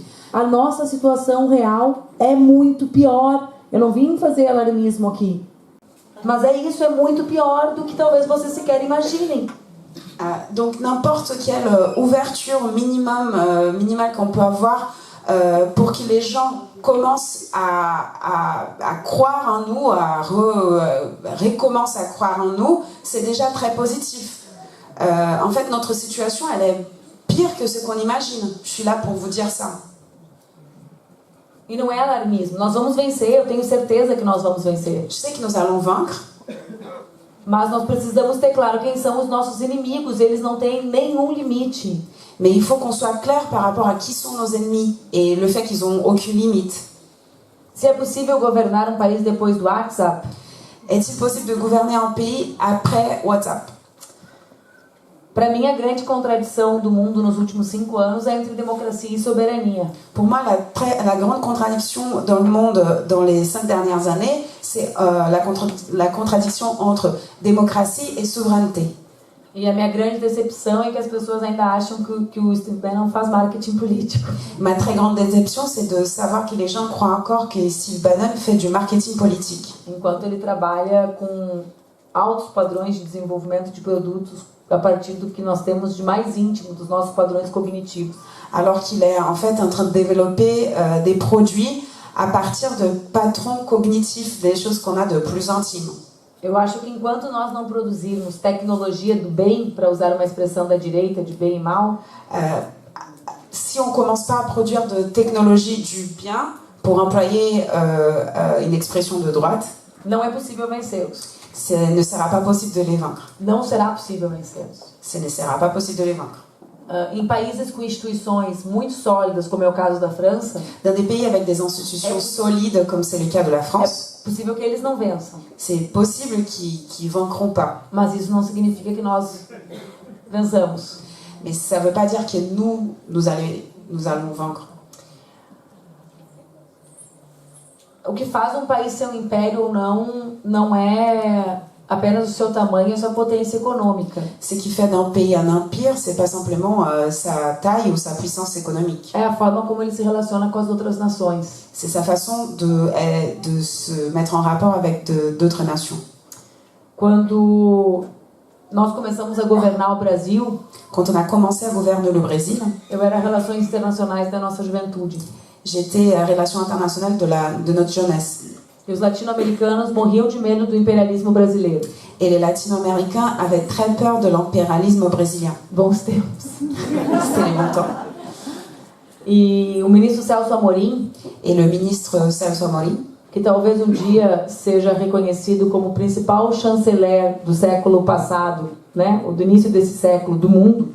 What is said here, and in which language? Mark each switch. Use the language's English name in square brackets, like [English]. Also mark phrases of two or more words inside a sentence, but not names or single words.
[Portuguese] A nossa situação real é muito pior. Eu não vim fazer alarmismo aqui, mas isso é muito pior do que talvez vocês sequer imaginem. [French] Donc n'importe quelle ouverture minimale qu'on peut avoir pour que les gens commencent à croire en nous, recommencent à croire en nous, c'est déjà très positif. En fait, notre situation, elle est pire que ce qu'on imagine. Je suis là pour vous dire ça. [Portuguese] E não é alarmismo. Nós vamos vencer, eu tenho certeza que nós vamos vencer. [French] Je sais que nous allons vaincre. [Portuguese] Mas nós precisamos ter claro quem são os nossos inimigos. Eles não têm nenhum limite. [French] Mais il faut qu'on soit clair par rapport à qui sont nos ennemis et le fait qu'ils n'ont aucune limite. [Portuguese] Se é possível governar um país depois do WhatsApp? [French] Est-il possible de gouverner un pays après WhatsApp? [Portuguese] Para mim, a grande contradição do mundo nos últimos 5 anos é entre democracia e soberania. [French] Pour moi, la grande contradiction dans le monde dans les 5 dernières années, c'est la contradiction entre démocratie et souveraineté. [Portuguese] E a minha grande decepção é que as pessoas ainda acham que o Steve Bannon faz marketing político. [French] Ma très grande déception, c'est de savoir que les gens croient encore que Steve Bannon fait du marketing politique. [Portuguese] Enquanto ele trabalha com altos padrões de desenvolvimento de produtos a partir do que nós temos de mais íntimo, dos nossos padrões cognitivos. [French] Alors qu'il est en fait en train de développer des produits à partir de patrons cognitifs, des choses qu'on a de plus intimes. [Portuguese] Eu acho que enquanto nós não produzirmos tecnologia do bem, para usar uma expressão da direita, de bem e mal, [French] si on commence pas à produire de technologie du bien, pour employer une expression de droite, [Portuguese] não é possível vencê-los. [French] Ce ne sera pas possible de les vaincre. [Portuguese] Não será possível vencê-los. [French] Ce ne sera pas possible de les vaincre. [Portuguese] Em países com instituições muito sólidas, como é o caso da França, [French] dans des pays avec des institutions solides, comme c'est le cas de la France, [Portuguese] é possível que eles não vençam. [French] C'est possible qu'ils vaincront pas. [Portuguese] Mas isso não significa que nós vençamos. [French] Mais ça veut pas dire que nous allons vaincre. [Portuguese] O que faz um país ser um império ou não é apenas o seu tamanho e a sua potência econômica. [French] Ce qui fait d'un pays un empire, c'est pas simplement sa taille ou sa puissance économique. [Portuguese] É a forma como ele se relaciona com as outras nações. [French] C'est sa façon de se mettre en rapport avec d'autres nations. [Portuguese] Quando nós começamos a governar o Brasil, [French] quand on a commencé à gouverner le Brésil, [Portuguese] eu era relações internacionais da nossa juventude. [French] J'étais à Relations internationales de notre jeunesse. [Portuguese] E os latino-americanos morriam de medo do imperialismo brasileiro. [French] Et les latino-américains avaient très peur de l'impérialisme brésilien. [Portuguese] Bons tempos. [French] C'était les bons temps. [Portuguese] E o ministro Celso Amorim, [French] et le ministre Celso Amorim, [Portuguese] que talvez um dia seja reconhecido como o principal chanceler do século passado, né, ou do início desse século do mundo,